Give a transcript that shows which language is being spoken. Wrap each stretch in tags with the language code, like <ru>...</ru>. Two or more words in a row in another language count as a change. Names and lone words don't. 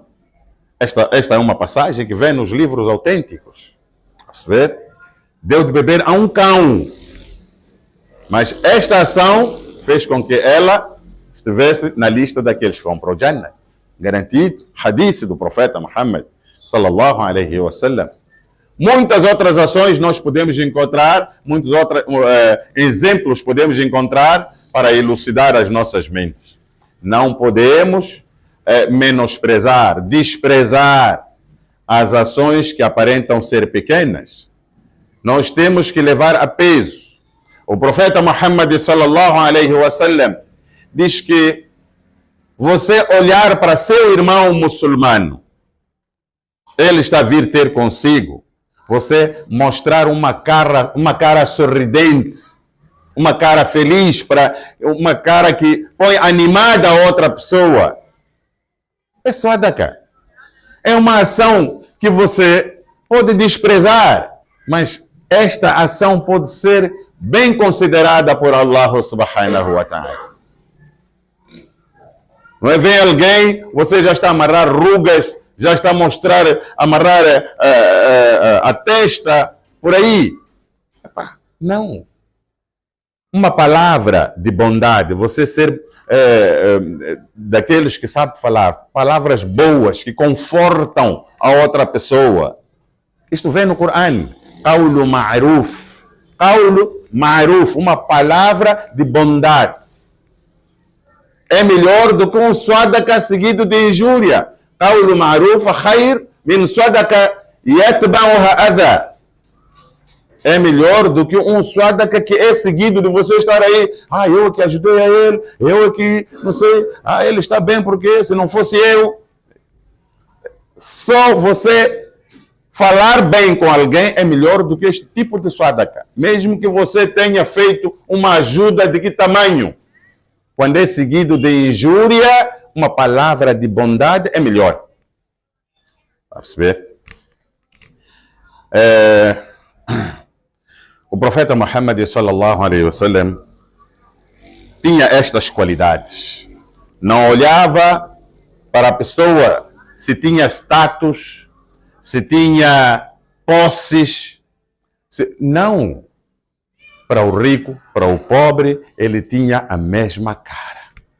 <pt>Esta é uma passagem que vem nos livros autênticos. Vamos ver? Deu de beber a um cão. Mas esta ação fez com que ela estivesse na lista daqueles que vão para o Jannah. Garantido. Hadith do profeta Muhammad</pt> <ar>صلى الله عليه وسلم.</ar> <pt>Muitas outras ações nós podemos encontrar, muitos outros exemplos podemos encontrar para elucidar as nossas mentes. Não podemos menosprezar, desprezar as ações que aparentam ser pequenas. Nós temos que levar a peso. O profeta Muhammad</pt> <ar>صلى الله عليه وسلم</ar> <pt>diz que você olhar para seu irmão muçulmano, ele está a vir ter consigo, você mostrar uma cara sorridente, uma cara feliz, uma cara que põe animada a outra pessoa. É sadaqa. É uma ação que você pode desprezar, mas esta ação pode ser bem considerada por</pt> <ar>الله سبحانه وتعالى.</ar> <pt>Não é? Vem alguém, você já está a amarrar rugas, já está a amarrar a testa, por aí. Não. Uma palavra de bondade, você ser daqueles que sabem falar, palavras boas que confortam a outra pessoa. Isto vem no Coran.</pt> <ar>قول معروف. قول معروف,</ar> <pt>uma palavra de bondade. É melhor do que um sadaqa seguido de injúria.</pt> <ar>قول معروف خير من صدقة يتبعها أذى.</ar> <pt>é melhor do que um sadaka que é seguido de você estar aí. Eu que ajudei a ele, eu que, não sei, ele está bem porque se não fosse eu. Só você falar bem com alguém é melhor do que este tipo de sadaka. Mesmo que você tenha feito uma ajuda de que tamanho. Quando é seguido de injúria, uma palavra de bondade é melhor. Para perceber? O profeta Muhammad</pt> <ar>صلى الله عليه وسلم</ar> <pt>tinha estas qualidades. Não olhava para a pessoa se tinha status, se tinha posses. Não. Para o rico, para o pobre, ele tinha a mesma cara.</pt>